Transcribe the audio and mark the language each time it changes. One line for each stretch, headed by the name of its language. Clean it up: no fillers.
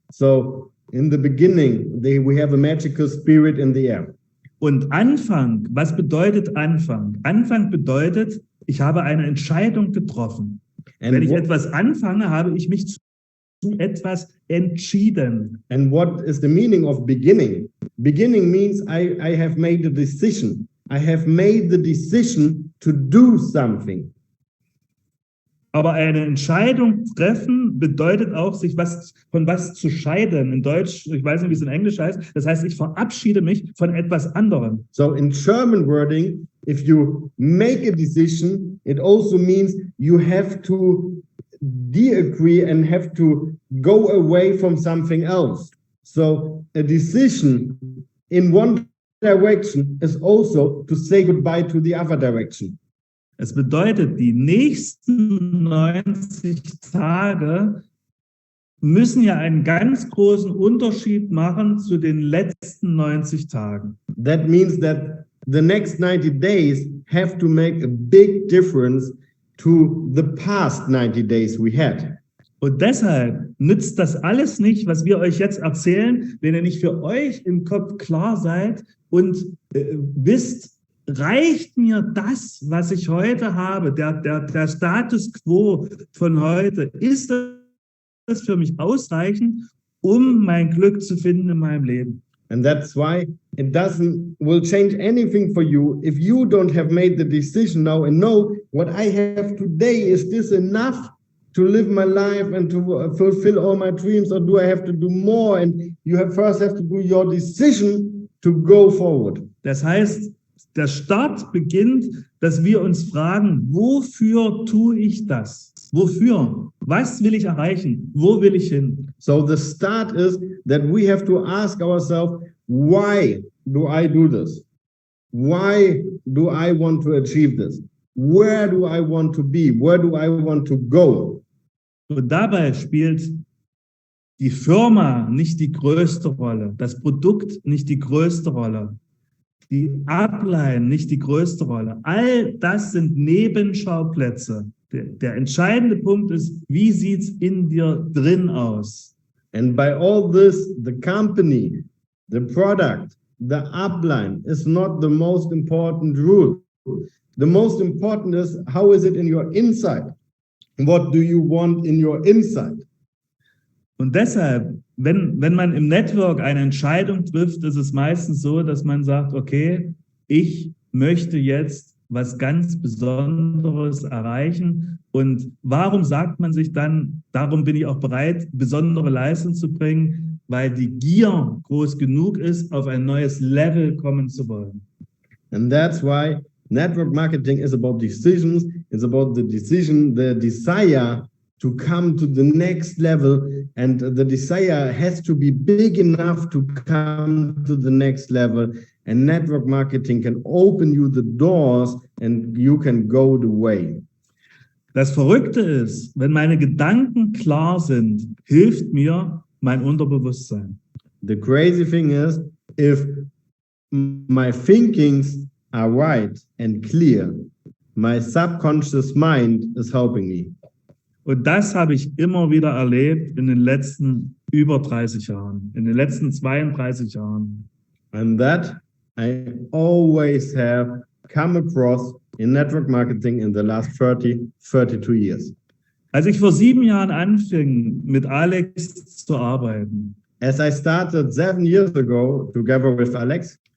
English: So in the beginning, we have a magical spirit in the air.
German: Und Anfang, was bedeutet Anfang? Anfang bedeutet, ich habe eine Entscheidung getroffen. Wenn ich etwas anfange, habe ich mich zu etwas entschieden.
English: And what is the meaning of beginning? Beginning means I have made a decision. I have made the decision to do something.
German: Aber eine Entscheidung treffen bedeutet auch, sich von was zu scheiden. In Deutsch, ich weiß nicht, wie es in Englisch heißt. Das heißt, ich verabschiede mich von etwas anderem.
English: So in German wording, if you make a decision, it also means you have to de-agree and have to go away from something else. So a decision in one direction is also to say goodbye to the other direction.
German: Es bedeutet, die nächsten 90 Tage müssen ja einen ganz großen Unterschied machen zu den letzten 90 Tagen.
English: That means that the next 90 days have to make a big difference to the past 90 days we had.
German: Und deshalb nützt das alles nicht, was wir euch jetzt erzählen, wenn ihr nicht für euch im Kopf klar seid und wisst, reicht mir das, was ich heute habe, der Status quo von heute, ist das für mich ausreichend, um mein Glück zu finden in meinem Leben?
English: And that's why it will change anything for you if you don't have made the decision now and know what I have today. Is this enough to live my life and to fulfill all my dreams, or do I have to do more? And you first have to do your decision to go forward.
German: Das heißt, der Start beginnt, dass wir uns fragen, wofür tue ich das? Wofür? Was will ich erreichen? Wo will ich hin?
English: So the start is that we have to ask ourselves, why do I do this? Why do I want to achieve this? Where do I want to be? Where do I want to go?
German: Und dabei spielt die Firma nicht die größte Rolle, das Produkt nicht die größte Rolle, die Upline nicht die größte Rolle. All das sind Nebenschauplätze. Der entscheidende Punkt ist, wie sieht's in dir drin aus?
English: And by all this, the company, the product, the upline is not the most important rule. The most important is, how is it in your inside? What do you want in your inside?
German: Und deshalb, wenn man im Network eine Entscheidung trifft, ist es meistens so, dass man sagt, okay, ich möchte jetzt was ganz Besonderes erreichen. Und warum sagt man sich dann, darum bin ich auch bereit, besondere Leistung zu bringen, weil die Gier groß genug ist, auf ein neues Level kommen zu wollen.
English: And that's why network marketing is about decisions. It's about the decision, the desire to come to the next level, and the desire has to be big enough to come to the next level. And network marketing can open you the doors and you can go the way.
German: Das Verrückte ist, wenn meine Gedanken klar sind, hilft mir mein Unterbewusstsein.
English: The crazy thing is, if my thinkings are right and clear, my subconscious mind is helping me.
German: Und das habe ich immer wieder erlebt in den letzten über 30 Jahren, in den letzten 32 Jahren.
English: And that I always have come across in network marketing in the last 32 years.
German: Als ich vor 7 Jahren anfing, mit Alex zu arbeiten,
English: as I started 7 years ago together with Alex,